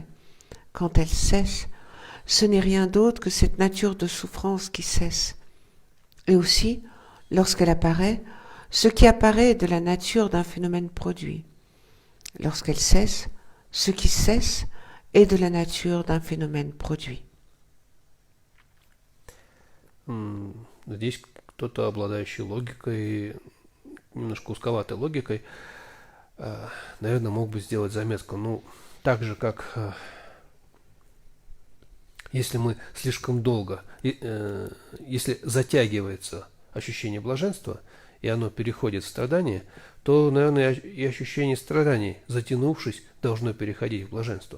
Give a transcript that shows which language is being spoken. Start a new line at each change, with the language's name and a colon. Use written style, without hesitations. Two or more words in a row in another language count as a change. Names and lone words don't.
French: Quand elle cesse, ce n'est rien d'autre que cette nature de souffrance qui cesse. Et aussi, lorsqu'elle apparaît, ce qui apparaît est de la nature d'un phénomène produit. Lorsqu'elle cesse, ce qui cesse est de la nature d'un phénomène produit.
Russian: Здесь кто-то, обладающий логикой, немножко узковатой логикой, наверное, мог бы сделать заметку. Так же, как если мы слишком долго, если затягивается ощущение блаженства, и оно переходит в страдание, то, наверное, и ощущение страданий, затянувшись, должно переходить в блаженство.